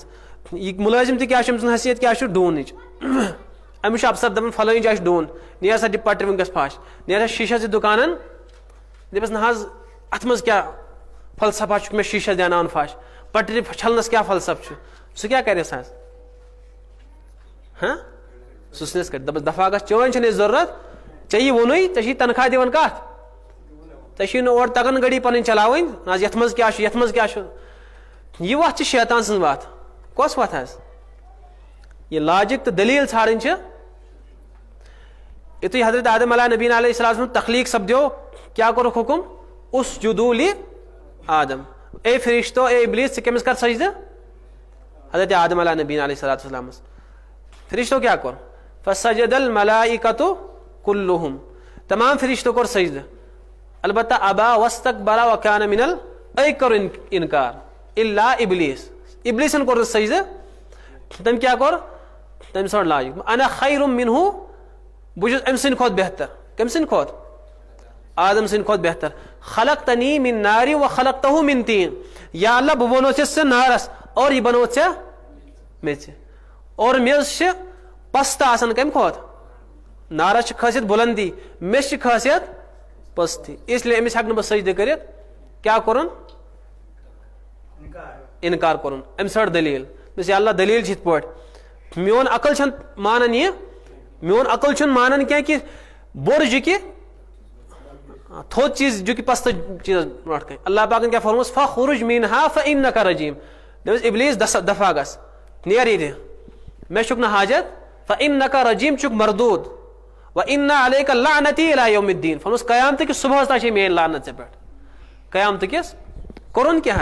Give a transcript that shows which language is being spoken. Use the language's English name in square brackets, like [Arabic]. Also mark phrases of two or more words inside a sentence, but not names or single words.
[Kashmiri] یہِ مُلٲزِم تہِ کیٛاہ چھُ أمۍ سٕنٛز حیثیت کیٛاہ چھُ ڈوٗنٕچ. أمِس چھُ افسر دپان فلٲنۍ جایہِ چھُ ڈوٗن نیر سا دِ پٹرِ وٕنکیٚس پھش نیر سا شیٖشس دِ دُکانن دپس نہ حظ اتھ منٛز کیٛاہ فلسفا چھُکھ مےٚ شیٖشس دیاناوان پھش پٹرِ چھلنس کیٛاہ فلسف چھُ سُہ کیٛاہ کرٮ۪س حظ ہاں سُسنس کر دپس دفا گژھ چٲنۍ چھنہٕ ضروٗرت ژےٚ یی ووٚنُے ژےٚ چھی تنخواہ دِوان کتھ ژےٚ چھی نہٕ اورٕ تگان گٔڈی پنٕنۍ چلاوٕنۍ آز یتھ منٛز کیٛاہ چھُ یتھ منٛز کیٛاہ چھُ یہ وتھ چھِ شیطان سٕنٛز وتھ کۄس وتھ حظ یہ لاجک تہٕ دلیٖل ژھانڈٕنۍ چھِ یُتھُے حضرت آدم علیہ نبی [Arabic] علیہ السلام [Kashmiri] تخلیق سپدیو کیا کوٚرُکھ حکم [Arabic] اسجدوا لآدم [Kashmiri] اے فرشتو اے ابلیس ژٕ کٔمِس کر سجدٕ حضرت آدم علیہ نبی [Arabic] علیہ الصلوۃ والسلام [Kashmiri] فرشتو کیا کوٚر [Arabic] فسجد الملائکۃ کلہم [Kashmiri] تمام فرشتو کوٚر سجدٕ البتہ [Arabic] ابا واستکبر وکان من [Kashmiri] أکۍ کوٚر انکار [Arabic] الا ابلیس [Kashmiri] ابلیسن کوٚر نہٕ سجدٕ تٔمۍ کیٛاہ کوٚر تٔمۍ ژھانڈ لاجِک [Arabic] انا خیر منہ [Kashmiri] بہٕ چھُس أمۍ سٕنٛدِ کھۄتہٕ بہتر کٔمۍ سٕنٛدِ کھۄتہٕ آدم سٕنٛدِ کھۄتہٕ بہتر [Arabic] خلقتنی من نارِ وخلقتہ من طین [Kashmiri] یا اللہ بہٕ بنوو ژےٚ سُہ نارس اور یہِ بنوو ژےٚ میٚژِ اور میٚژ چھِ پستہٕ آسان کمہِ کھۄتہٕ نارس چھِ خٲصیت بُلندی میٚژِ چھِ خٲصیت پستی [Urdu] اس لیے [Kashmiri] أمِس ہٮ۪کہٕ نہٕ بہٕ سجدٕ کٔرِتھ کیٛاہ کوٚرُن انکار کوٚرُن أمۍ ژھٲر دلیٖل دوٚپُس یا اللہ دلیٖل چھِ یِتھ پٲٹھۍ میون عقل چھنہٕ مانان یہِ میون عقل چھُنہٕ مانان کینٛہہ کہِ بوٚڑ جُکہِ تھوٚد چیٖز جُکہِ پستہٕ چیٖزس برونٛٹھ کَنہِ اللہ پاکن کیٛاہ فرمووُس [Arabic] فخرج منہا فإنک رجیم [Kashmiri] دپُس ابلیٖس دفا گژھ نیر ییٚتہِ مےٚ چھُکھ نہٕ حاجت [Arabic] فإنک رجیم [Kashmiri] چھُکھ مردوٗد [Arabic] وإن علیک لعنتی الی یوم الدین [Kashmiri] فرمووُس قیامتٕکِس صبحس تام چھے میٲنۍ لعنت ژےٚ پٮ۪ٹھ قیامتٕکِس کوٚرُن کیٛاہ